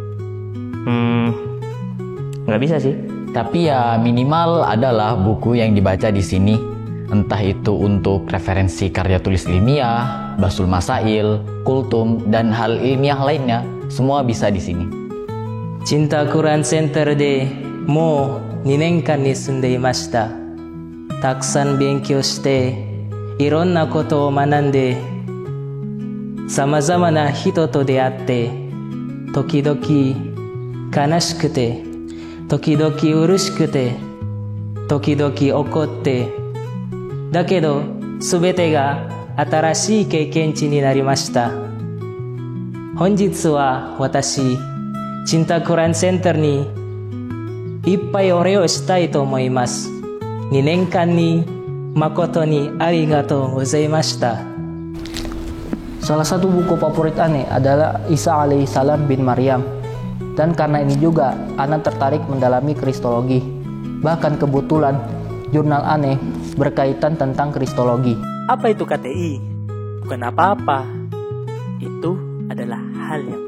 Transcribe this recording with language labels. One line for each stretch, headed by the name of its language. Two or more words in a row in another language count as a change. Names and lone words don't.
Indonesian: Nggak bisa sih. Tapi ya minimal adalah buku yang dibaca di sini. Entah itu untuk referensi karya tulis ilmiah, basul masail, kultum, dan hal ilmiah lainnya, semua bisa di sini.
Japanese: Cinta Quran Center でも 2年間に住んでいました。たくさん勉強して、いろんなことを学んで、様々な人と出会って、時々悲しくて、時々嬉しくて、時々怒って、だけどすべてが新しい経験値になりました。本日は私、Cinta Quran Center にいっぱいお礼をしたいと思います。2年間に誠にありがとうございました。
Indonesian: Salah satu buku favorit Ane adalah Isa alaihissalam bin Maryam. Dan karena ini juga Ana tertarik mendalami kristologi. Bahkan kebetulan jurnal Ane berkaitan tentang kristologi. Apa itu KTI? Bukan apa-apa. Itu adalah hal yang